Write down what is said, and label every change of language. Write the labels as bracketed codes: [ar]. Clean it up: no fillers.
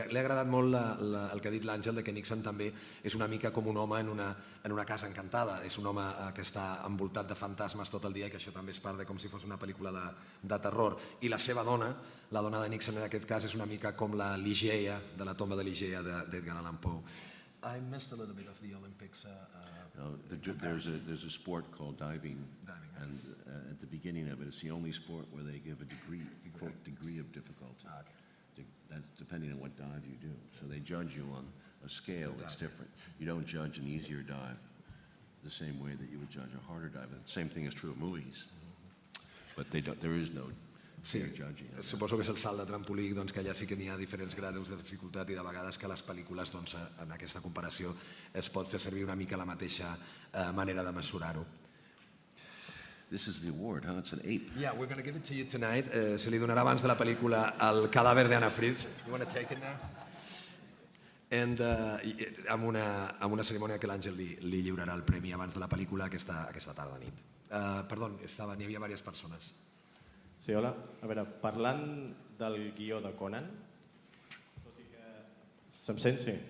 [ca] Li ha agradat molt el que ha dit l'Àngel, que Nixon també és una mica com un home en una casa encantada, és un home que està envoltat de fantasmes tot el dia, i que això també és part de com si fos una pel·lícula de terror. I la seva dona, la dona de Nixon en aquest cas, és una mica com la Ligeia, de la tomba de Ligeia d'Edgar Allan Poe. [en] I missed a little bit of the Olympics. There's a sport called diving, and at the beginning of it, it's the only sport where they give a degree, quote, degree of difficulty. That's depending on what dive you do. So they judge you on a scale that's different. You don't judge an easier dive the same way that you would judge a harder dive. The same thing is true of movies, but there is no fair judging. [ca] Suposo que és el salt de trampolí, que allà sí que n'hi ha diferents graus de dificultat, i de vegades que les pel·lícules, en aquesta comparació, es pot fer servir una mica la mateixa manera de mesurar-ho. [en] This is the award, huh? It's an ape. Yeah, we're going to give it to you tonight. [ca] Se li donarà abans de la pel·lícula El cadàver d'Anna Fritz. [en] You want to take it now? [ca] And amb una cerimònia que l'Àngel li lliurarà el premi abans de la pel·lícula aquesta tarda nit. Perdó, n'hi havia diverses persones. Sí, hola. A veure, parlant del guió de Conan, se'm sent? Sí.